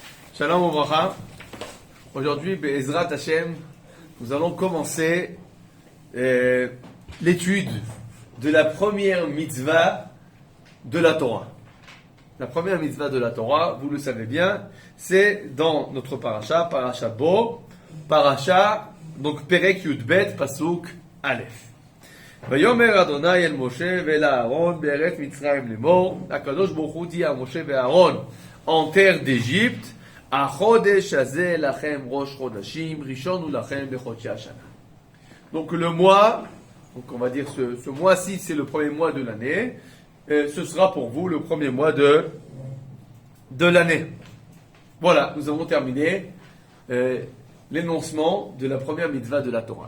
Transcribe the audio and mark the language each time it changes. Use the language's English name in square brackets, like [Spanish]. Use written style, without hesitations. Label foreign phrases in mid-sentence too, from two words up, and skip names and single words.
[Hebrew] שלום וברכה. Aujourd'hui, בעזרת השם, [French] nous allons commencer l'étude de la première mitzvah de la Torah. La première mitzvah de la Torah, vous le savez bien, c'est dans notre parasha, parasha Bo, parasha, donc [Hebrew] פרק יב, פסוק א. ויאמר ה' אל משה ואל אהרן בארץ מצרים לאמר. הקדוש ברוך הוא [French] dit à Moshe et Aaron en terre d'Égypte, [Hebrew] החודש הזה לכם ראש חודשים, ראשון הוא לכם לחודשי השנה. [French] Donc le mois, donc on va dire ce mois-ci, c'est le premier mois de l'année. Ce sera pour vous le premier mois de l'année. Voilà, nous avons terminé l'énoncement de la première mitzvah de la Torah.